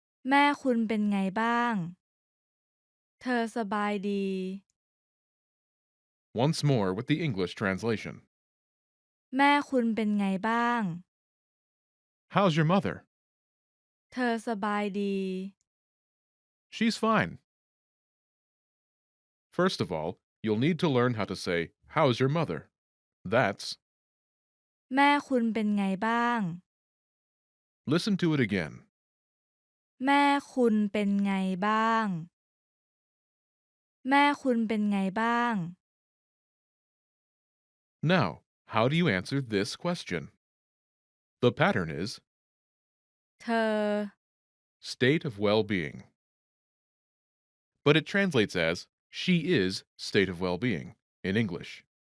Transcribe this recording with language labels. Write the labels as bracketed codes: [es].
[th] แม่คุณเป็นไงบ้าง เธอสบายดี [en] Once more with the English translation. [th] แม่คุณเป็นไงบ้าง [en] How's your mother? [th] เธอสบายดี [en] She's fine. First of all, you'll need to learn how to say, how's your mother? That's, [th] แม่คุณเป็นไงบ้าง [en] listen to it again. [th] แม่คุณเป็นไงบ้าง แม่คุณเป็นไงบ้าง [en] Now, how do you answer this question? The pattern is [th] เธอ [en] state of well-being. But it translates as she is state of well-being in English.